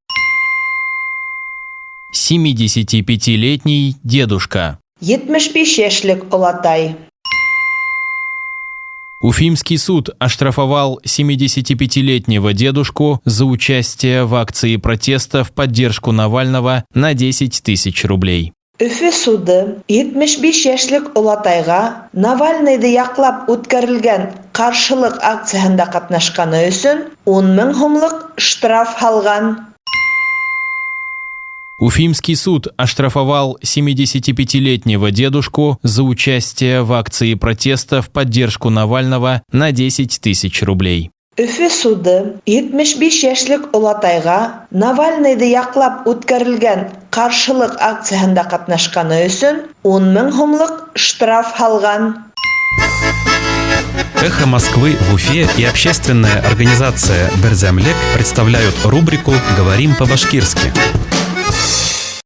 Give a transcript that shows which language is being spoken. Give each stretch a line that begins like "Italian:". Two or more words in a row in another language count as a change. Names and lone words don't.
Russian: 75-летний дедушка.
Bashkir: 75 яшьлек олатай.
Russian: Уфимский суд оштрафовал 75-летнего дедушку за участие в акции протеста в поддержку Навального на 10 тысяч рублей.
Bashkir: Өфе суды 75 яшьлек олатайга Навальныйды яклап үткәрелгән каршылык акциясында катнашканы өчен 10 000 сумлык штраф салган.
Russian: Уфимский суд оштрафовал 75-летнего дедушку за участие в акции протеста в поддержку Навального на 10 тысяч рублей.
Bashkir: Өфе суды 75 яшьлек олатайга Навальныйды яклап үткәрелгән каршылык акциясында катнашканы өчен 10 000 сумлык штраф салган.
Russian: «Эхо Москвы» в Уфе и общественная организация «Берзямлек» представляют рубрику «Говорим по-башкирски».